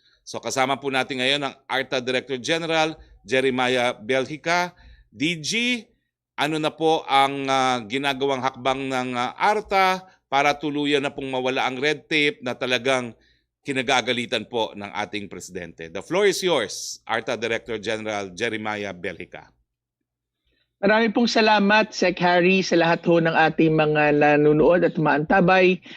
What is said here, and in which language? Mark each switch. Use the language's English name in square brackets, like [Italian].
[Filipino] So kasama po natin ngayon ang ARTA Director General Jeremiah Belhica. DG, ano na po ang ginagawang hakbang ng ARTA para tuluyan na pong mawala ang red tape na talagang kinagagalitan po ng ating Presidente? [English] The floor is yours, ARTA Director General Jeremiah Belhica. [Filipino] Marami pong salamat, Sec. Harry, sa lahat ho ng ating mga nanonood at maantabay.